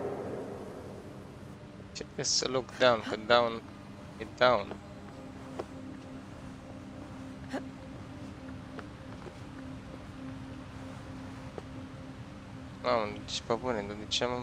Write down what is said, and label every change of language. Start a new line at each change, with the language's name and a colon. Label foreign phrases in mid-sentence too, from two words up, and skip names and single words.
Romanian: Ce să
English: look down,
Romanian: că down e down. Mamă, deci pe bune, dar de ce am...